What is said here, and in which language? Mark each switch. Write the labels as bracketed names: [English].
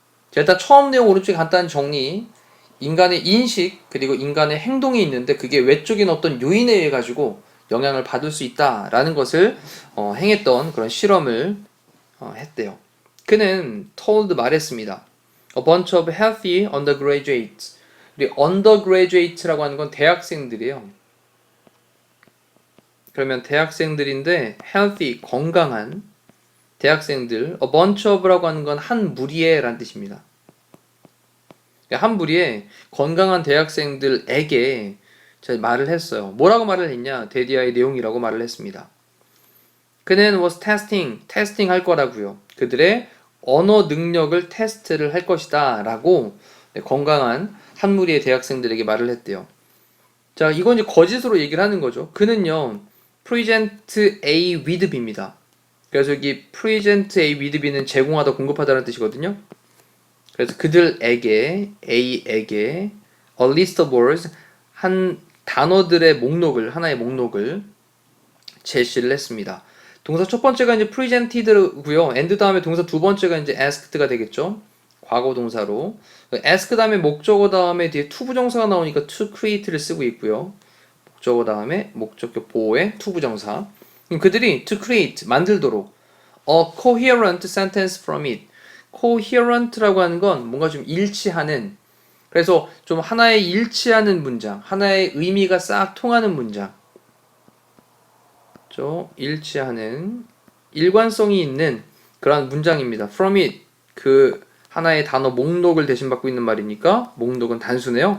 [Korean] 자, 일단 처음 내용 오른쪽에 간단한 정리. 인간의 인식 그리고 인간의 행동이 있는데 그게 외적인 어떤 요인에 의해 가지고 영향을 받을 수 있다라는 것을 행했던 그런 실험을 했대요. 그는 told 말했습니다. [English] A bunch of healthy undergraduates. [Korean] 우리 undergraduate라고 하는 건 대학생들이에요. 그러면 대학생들인데 healthy, 건강한 대학생들. [English] A bunch of [Korean] 라고 하는 건 한 무리에 라는 뜻입니다. 한 무리에 건강한 대학생들에게 제가 말을 했어요. 뭐라고 말을 했냐? 데디아의 내용이라고 말을 했습니다. 그는 [English] was testing [Korean] 할 거라고요. 그들의 언어 능력을 테스트를 할 것이다 라고 건강한 한 무리의 대학생들에게 말을 했대요. 자, 이건 이제 거짓으로 얘기를 하는 거죠. 그는요, [English] present A with B [Korean] 입니다. 그래서 여기 [English] present A with B [Korean] 는 제공하다, 공급하다라는 뜻이거든요. 그래서 그들에게, A에게 [English] a list of words, [Korean] 한 단어들의 목록을, 하나의 목록을 제시를 했습니다. 동사 첫 번째가 이제 presented고요. and 다음에 동사 두 번째가 이제 asked가 되겠죠. 과거 동사로. ask 다음에 목적어 다음에 뒤에 to 부정사가 나오니까 [English] to create [Korean] 를 쓰고 있고요. 목적어 다음에 목적격 보호의 to 부정사. 그들이 [English] to create, [Korean] 만들도록 [English] a coherent sentence from it. [Korean] coherent라고 하는 건 뭔가 좀 일치하는, 그래서 좀 하나의 일치하는 문장, 하나의 의미가 싹 통하는 문장, 일치하는, 일관성이 있는 그런 문장입니다. [English] from it, [Korean] 그 하나의 단어 목록을 대신 받고 있는 말이니까 목록은 단수네요.